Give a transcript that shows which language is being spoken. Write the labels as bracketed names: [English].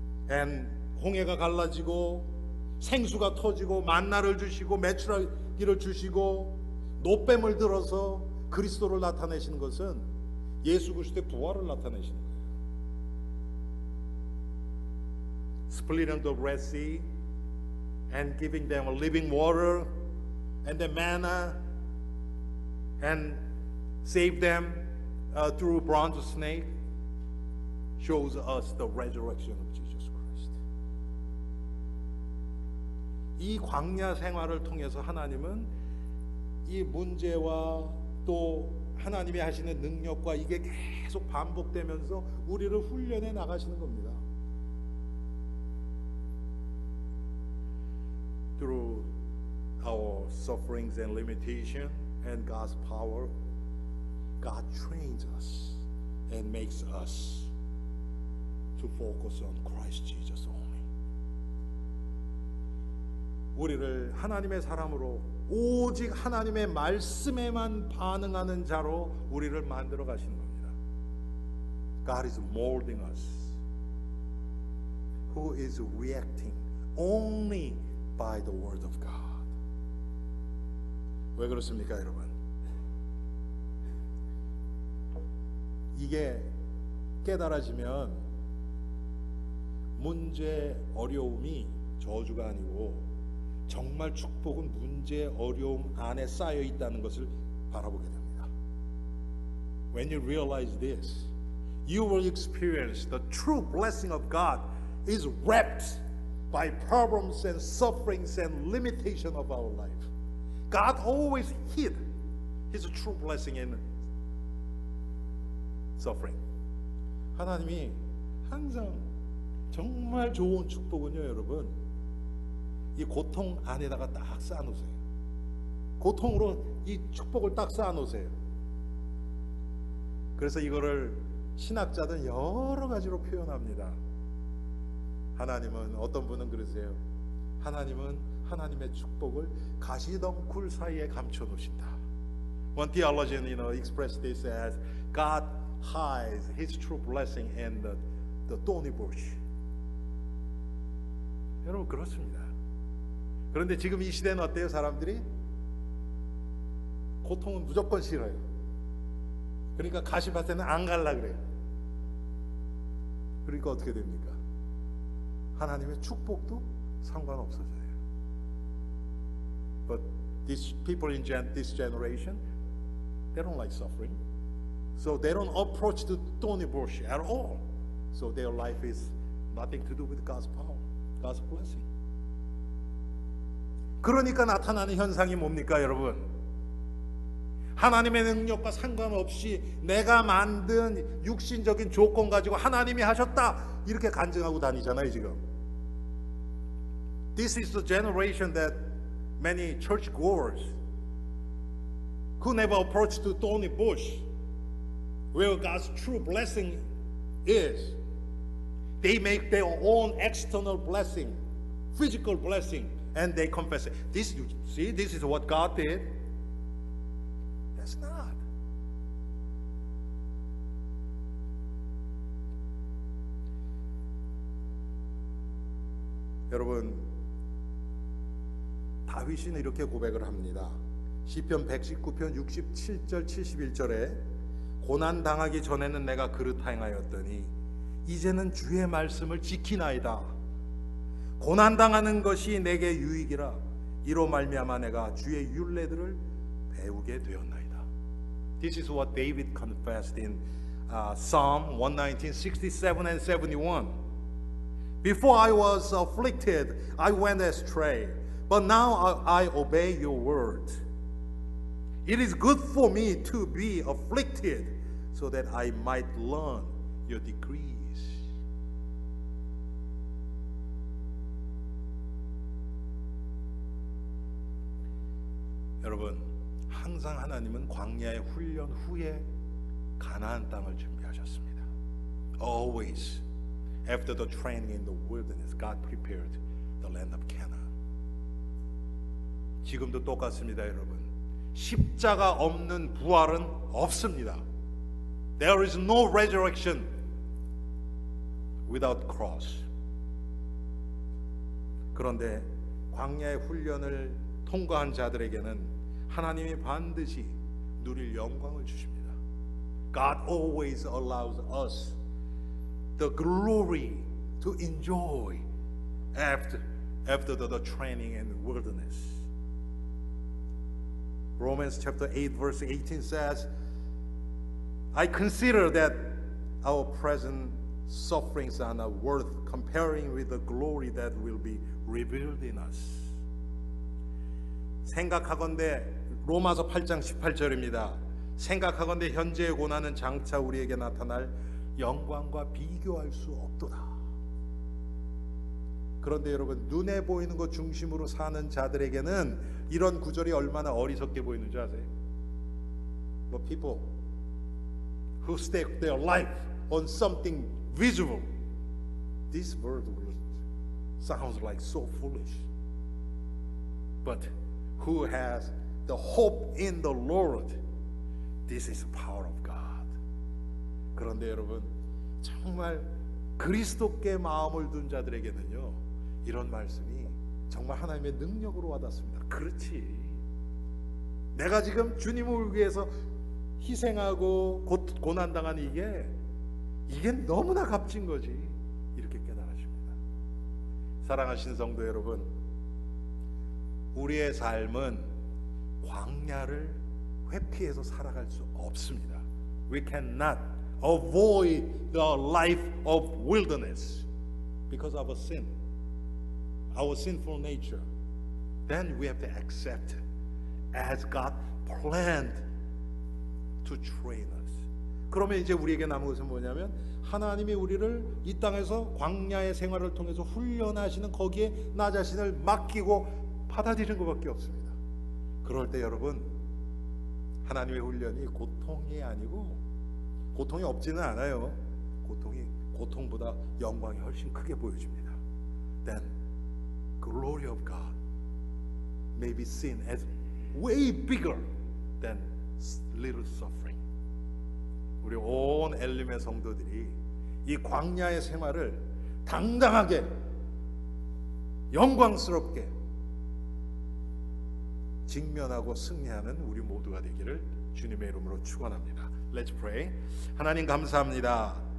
[Korean] And 홍해가 갈라지고 생수가 터지고 만나를 주시고 메추라기를 주시고 놋뱀을 들어서 그리스도를 나타내시는 것은 예수 그리스도의 부활을 나타내시는 거예요. [English] Splitting the Red Sea and giving them living water and the manna and save them through bronze snake shows us the resurrection of Jesus Christ. [Korean] 이 광야 생활을 통해서 하나님은 이 문제와 또 하나님이 하시는 능력과 이게 계속 반복되면서 우리를 훈련해 나가시는 겁니다. [English] Through our sufferings and limitation and God's power, God trains us and makes us to focus on Christ Jesus only. [Korean] 우리를 하나님의 사람으로 오직 하나님의 말씀에만 반응하는 자로 우리를 만들어 가시는 겁니다. [English] God is molding us. Who is reacting only by the word of God. [Korean] 왜 그렇습니까, 여러분? 이게 깨달아지면 문제, 어려움이 저주가 아니고 정말 축복은 문제, 어려움 안에 쌓여 있다는 것을 바라보게 됩니다. [English] When you realize this, you will experience the true blessing of God is wrapped by problems and sufferings and limitation of our life. God always hid His true blessing in suffering. [Korean] 하나님이 항상 정말 좋은 축복은요, 여러분, 이 고통 안에다가 딱 쌓아놓으세요. 고통으로 이 축복을 딱 쌓아놓으세요. 그래서 이거를 신학자들은 여러 가지로 표현합니다. 하나님은, 어떤 분은 그러세요. 하나님은 하나님의 축복을 가시덩굴 사이에 감춰 놓으신다. [English] One theologian, expressed this as God hides His true blessing in the thorny bush. [Korean] 여러분, 그렇습니다. 그런데 지금 이 시대는 어때요? 사람들이 고통은 무조건 싫어요. 그러니까 가시밭에는 안 갈라 그래요. 그러니까 어떻게 됩니까? 하나님의 축복도 상관없어져요. [English] But these people in this generation, they don't like suffering. So they don't approach the thorny bush at all. So their life is nothing to do with God's power, God's blessing. 그러니까 나타나는 현상이 뭡니까, 여러분? 하나님의 능력과 상관없이 내가 만든 육신적인 조건 가지고 하나님이 하셨다 이렇게 간증하고 다니잖아요, 지금. This is the generation that many churchgoers who never approach the thorny bush where God's true blessing is. They make their own external blessing, physical blessing, and they confess it. This, you see, this is what God did. That's not. [Korean] 여러분, 다윗은 이렇게 고백을 합니다. 시편 119편 67절 71절에 고난 당하기 전에는 내가 그릇 행하였더니 이제는 주의 말씀을 지키나이다. 고난 당하는 것이 내게 유익이라. 이로 말미암아 내가 주의 율례들을 배우게 되었나이다. [English] This is what David confessed in Psalm 119, 67 and 71. Before I was afflicted, I went astray, but now I obey your word. It is good for me to be afflicted, so that I might learn your decrees. [Korean] 여러분, 항상 하나님은 광야의 훈련 후에 가나안 땅을 준비하셨습니다. [English] Always, after the training in the wilderness, God prepared the land of Canaan. [Korean] 지금도 똑같습니다, 여러분. 십자가 없는 부활은 없습니다. [English] There is no resurrection without cross. [Korean] 그런데 광야의 훈련을 통과한 자들에게는 하나님이 반드시 누릴 영광을 주십니다. [English] God always allows us the glory to enjoy after the training in the wilderness. Romans chapter 8 verse 18 says, I consider that our present sufferings are not worth comparing with the glory that will be revealed in us. [Korean] 생각하건대 로마서 8장 18절입니다. 생각하건대 현재의 고난은 장차 우리에게 나타날 영광과 비교할 수 없도다. 그런데 여러분, 눈에 보이는 것 중심으로 사는 자들에게는 이런 구절이 얼마나 어리석게 보이는 줄 아세요? [English] But people who stake their life on something visible, this word sounds like so foolish. But who has the hope in the Lord, this is the power of God. [Korean] 그런데 여러분, 정말 그리스도께 마음을 둔 자들에게는요, 이런 말씀이 정말 하나님의 능력으로 와닿습니다. 그렇지, 내가 지금 주님을 위해서 희생하고 고난당한 이게 너무나 값진 거지, 이렇게 깨달으십니다. 사랑하신 성도 여러분, 우리의 삶은 광야를 회피해서 살아갈 수 없습니다. [English] We cannot avoid the life of wilderness because of a sin, our sinful nature. Then we have to accept as God planned to train us. [Korean] 그러면 이제 우리에게 남은 것은 뭐냐면, 하나님이 우리를 이 땅에서 광야의 생활을 통해서 훈련하시는 거기에 나 자신을 맡기고 받아들이는 것밖에 없습니다. 그럴 때 여러분, 하나님의 훈련이 고통이 아니고, 고통이 없지는 않아요. 고통보다 영광이 훨씬 크게 보여집니다. [English] Then glory of God may be seen as way bigger than little suffering. [Korean] 우리 온 엘림의 성도들이 이 광야의 생활을 당당하게 영광스럽게 직면하고 승리하는 우리 모두가 되기를 주님의 이름으로 축원합니다. [English] Let's pray. [Korean] 하나님 감사합니다.